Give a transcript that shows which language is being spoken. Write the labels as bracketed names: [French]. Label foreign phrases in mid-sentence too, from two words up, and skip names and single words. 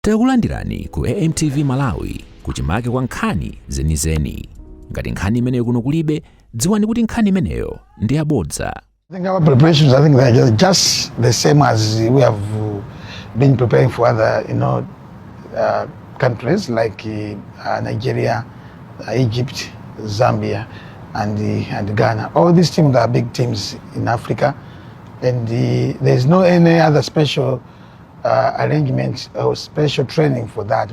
[Nyanja] Takulandirani ku AMTV Malawi kuchimake kwa nkhani zenizeni. Ngati nkhani imeneyo kuno kulibe, dziwani kuti nkhani imeneyo ndi yabodza. [English] I think our preparations, I think they're just the same as we have been preparing for other, countries like Nigeria, Egypt, Zambia, and Ghana. All these teams are big teams in Africa, and there's no any other special arrangement or special training for that.